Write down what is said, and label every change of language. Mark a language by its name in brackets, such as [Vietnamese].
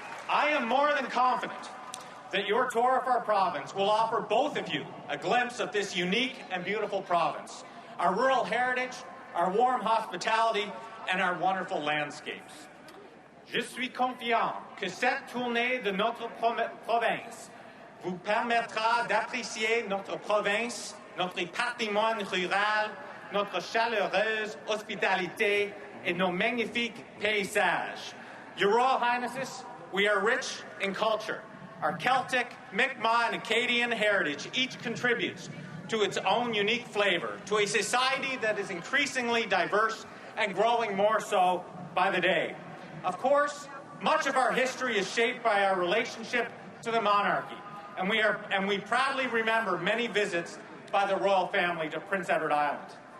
[English] I am more than confident that your tour of our province will offer both of you a glimpse of this unique and beautiful province, our rural heritage, our warm hospitality, and our wonderful landscapes. [French] Je suis confiant que cette tournée de notre province vous permettra d'apprécier notre province, notre patrimoine rural, notre chaleureuse hospitalité, et nos magnifiques paysages. [English] Your Royal Highnesses, we are rich in culture. Our Celtic, Mi'kmaq, and Acadian heritage each contributes to its own unique flavor, to a society that is increasingly diverse and growing more so by the day. Of course, much of our history is shaped by our relationship to the monarchy, and we proudly remember many visits by the royal family to Prince Edward Island.